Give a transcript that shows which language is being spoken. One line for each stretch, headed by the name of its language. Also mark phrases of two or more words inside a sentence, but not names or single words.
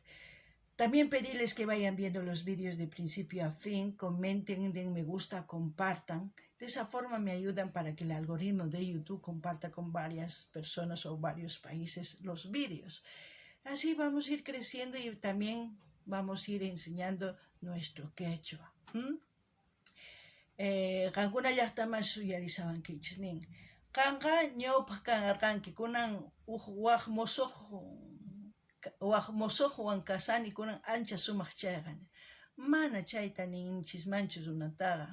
Spanish: También pedirles que vayan viendo los vídeos de principio a fin, comenten, den me gusta, compartan. De esa forma me ayudan para que el algoritmo de YouTube comparta con varias personas o varios países los vídeos. Así vamos a ir creciendo y también vamos a ir enseñando nuestro quechua.
Quechua: Qankuna llaqtaman suyarisawankichis nin. Qanqa ñawpaq kanarqanki kunan waq musuqwan kasani kunan ancha sumaq chayqa. Mana chayta ninchismanchu runataqa.